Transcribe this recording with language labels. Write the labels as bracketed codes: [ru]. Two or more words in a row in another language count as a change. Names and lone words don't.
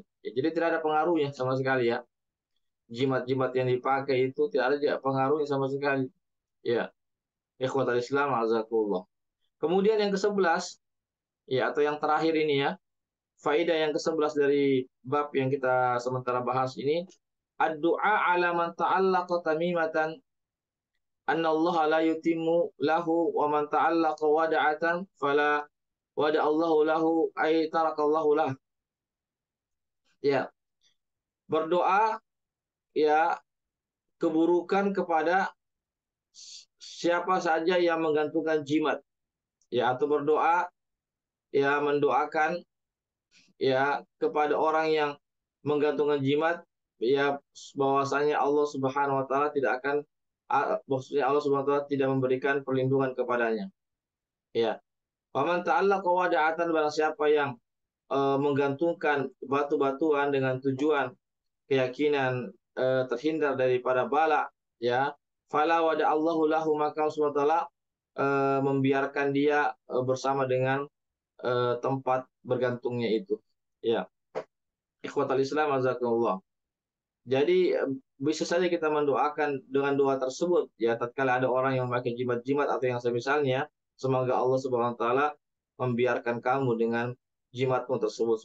[id] Ya, jadi tidak ada pengaruhnya sama sekali, ya. Jimat-jimat yang dipakai itu tidak ada pengaruhnya sama sekali. [ar] Ya, إخوة الإسلام، أعزك الله. [id] Kemudian yang ke-11, ya, atau yang terakhir ini, ya, faedah yang ke-11 dari bab yang kita sementara bahas ini, [ar] الدعاء على من تعلق تميمة أن الله لا يتم له ومن تعلق ودعة فلا ودع الله له أي تركه الله له. [id] Ya, berdoa, ya, keburukan kepada siapa saja yang menggantungkan jimat, ya, atau berdoa, ya, mendoakan, ya, kepada orang yang menggantungkan jimat, ya, bahwasanya Allah [ar] سبحانه وتعالى [id] tidak akan, maksudnya Allah [ar] سبحانه وتعالى [id] tidak memberikan perlindungan kepadanya. Ya. [ar] فمن تعلق ودعة, [id] barang siapa yang menggantungkan batu-batuan dengan tujuan keyakinan terhindar daripada bala, ya, [ar] فلا ودع الله له, [id] maka Allah [ar] سبحانه وتعالى [id] membiarkan dia bersama dengan tempat bergantungnya itu. [ar] Ya, إخوة الإسلام، أعزكم الله. [id] Jadi bisa saja kita mendoakan dengan doa tersebut, ya, tatkala ada orang yang memakai jimat-jimat atau yang semisalnya, semoga Allah [ar] سبحانه وتعالى [id] membiarkan kamu dengan jimatmu tersebut.